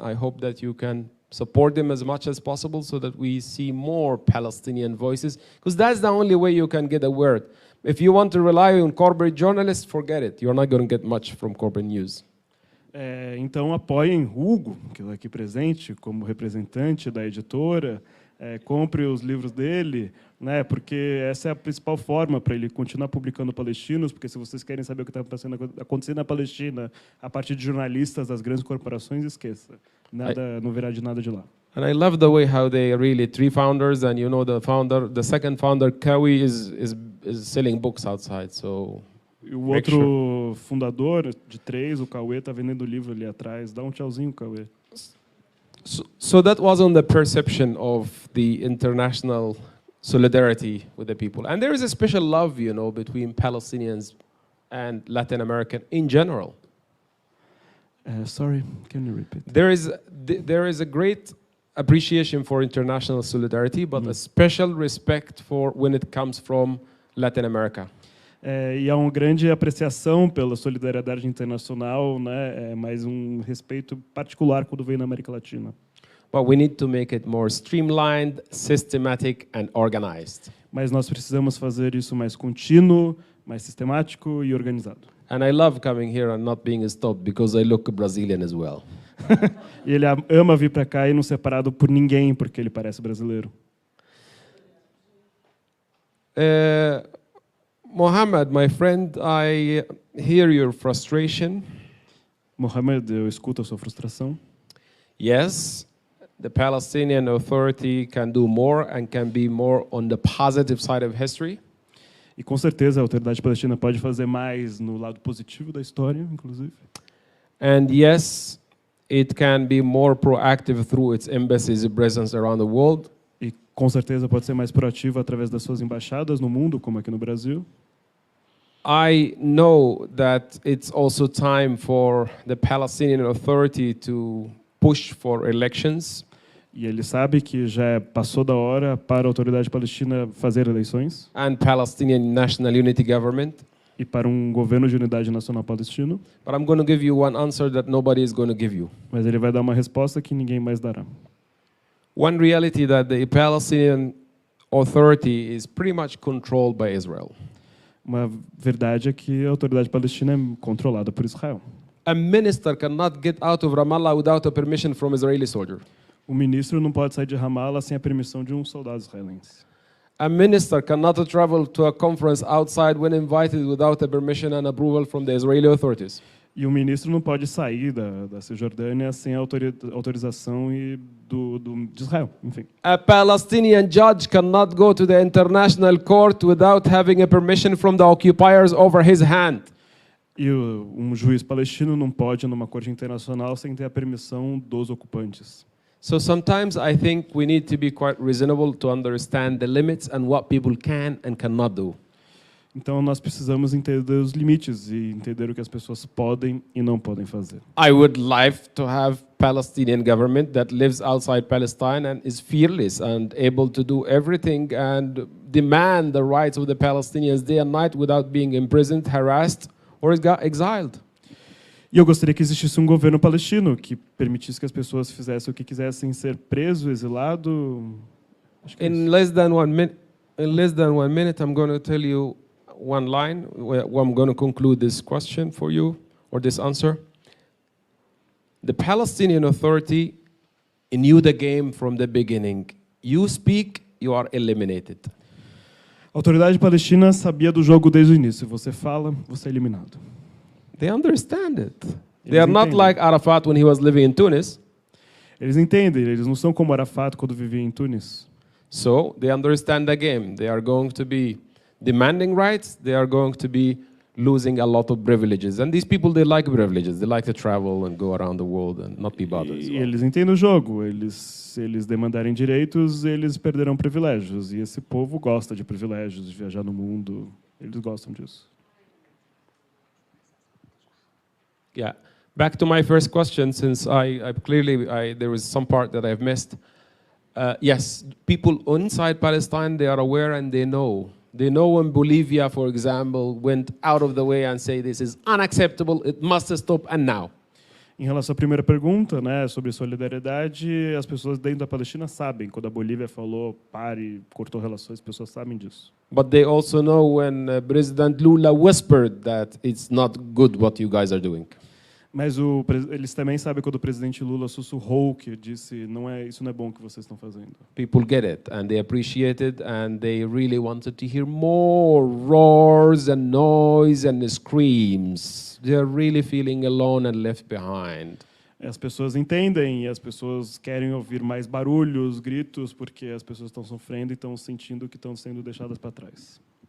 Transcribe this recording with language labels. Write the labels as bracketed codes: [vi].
[en] I hope that you can support them as much as possible so that we see more Palestinian voices, because that's the only way you can get a word. If you want to rely on corporate journalists, forget it. You're not going to get much from corporate news. [pt] Então apoiem Hugo, que está aqui presente como representante da editora, compre os livros dele, né? Porque essa é a principal forma para ele continuar publicando palestinos, porque se vocês querem saber o que está acontecendo na Palestina a partir de jornalistas das grandes corporações, esqueça. Nada, não virá de nada de lá. [en] And I love the way how they really three founders, and the second founder, Kawi, is selling books outside. So [pt] E o outro fundador de 3, o Cauê, está vendendo livro ali atrás. Dá um tchauzinho, Cauê. [en] So that was on the perception of the international solidarity with the people. And there is a special love, between Palestinians and Latin American in general. Sorry, can you repeat? There is a great appreciation for international solidarity, but a special respect for when it comes from Latin America. [pt] E há uma grande apreciação pela solidariedade internacional, né? Mas respeito particular quando vem na América Latina. [en] But we need to make it more streamlined, systematic, and organized. [pt] Mas nós precisamos fazer isso mais contínuo, mais sistemático e organizado. [en] And I love coming here and not being stopped because I look Brazilian as well. [pt] E ele ama vir para cá e não ser parado por ninguém porque ele parece brasileiro. [en] Mohammed, my friend, I hear your frustration. [pt] Mohammed, eu escuto a sua frustração. [en] Yes, the Palestinian Authority can do more and can be more on the positive side of history. [pt] E com certeza a autoridade palestina pode fazer mais no lado positivo da história, inclusive. [en] And yes, it can be more proactive through its embassies presence around the world. [pt] E com certeza pode ser mais proativo através das suas embaixadas no mundo, como aqui no Brasil. [en] I know that it's also time for the Palestinian Authority to push for elections. [pt] E ele sabe que já passou da hora para a autoridade palestina fazer eleições. [en] And Palestinian National Unity Government. [pt] E para governo de unidade nacional palestino. [en] But I'm going to give you one answer that nobody is going to give you. [pt] Mas ele vai dar uma resposta que ninguém mais dará. [en] One reality that the Palestinian Authority is pretty much controlled by Israel. [pt] Uma verdade é que a autoridade palestina é controlada por Israel. [en] A minister cannot get out of Ramallah without a permission from Israeli soldier. [pt] O ministro não pode sair de Ramallah sem a permissão de soldado israelense. [en] A minister cannot travel to a conference outside when invited without a permission and approval from the Israeli authorities. [pt] E o ministro não pode sair da Cisjordânia sem a autorização de Israel, enfim. [en] A Palestinian judge cannot go to the international court without having a permission from the occupiers over his hand. [pt] E juiz palestino não pode ir numa corte internacional sem ter a permissão dos ocupantes. [en] So sometimes I think we need to be quite reasonable to understand the limits and what people can and cannot do. [pt] Então nós precisamos entender os limites e entender o que as pessoas podem e não podem fazer. [en] I would like to have Palestinian government that lives outside Palestine and is fearless and able to do everything and demand the rights of the Palestinians day and night without being imprisoned, harassed or exiled. [pt] E eu gostaria que existisse governo palestino que permitisse que as pessoas fizessem o que quisessem, ser preso, exilado. [en] In less than 1 minute, I'm going to tell you one line where I'm going to conclude this question for you, or this answer. The Palestinian Authority knew the game from the beginning. You speak, you are eliminated. [pt] A autoridade palestina sabia do jogo desde o início. Você fala, você é eliminado. [en] They understand it. They are not like Arafat when he was living in Tunis. [pt] Eles entendem, eles não são como Arafat quando vivia em Tunis. [en] So they understand the game. They are going to be demanding rights. They are going to be losing a lot of privileges. And these people, they like privileges. They like to travel and go around the world and not be bothered. [pt] E eles entendem o jogo. Se eles demandarem direitos, eles perderão privilégios. E esse povo gosta de privilégios, de viajar no mundo. Eles gostam disso. [en] Yeah. Back to my first question, since there was some part that I've missed. Yes, people inside Palestine, they are aware and they know. They know when Bolivia, for example, went out of the way and say this is unacceptable, it must stop, and now. [pt] Em relação à primeira pergunta, né, sobre solidariedade, as pessoas dentro da Palestina sabem. Quando a Bolívia falou pare, cortou relações, as pessoas sabem disso. [en] But they also know when President Lula whispered that it's not good what you guys are doing. [pt] Mas eles também sabem quando o presidente Lula sussurrou que disse isso não é bom o que vocês estão fazendo. [en] People get it, and they appreciate it, and they really wanted to hear more roars and noise and screams. They're really feeling alone and left behind. [pt] As pessoas entendem e as pessoas querem ouvir mais barulhos, gritos, porque as pessoas estão sofrendo e estão sentindo que estão sendo deixadas para trás.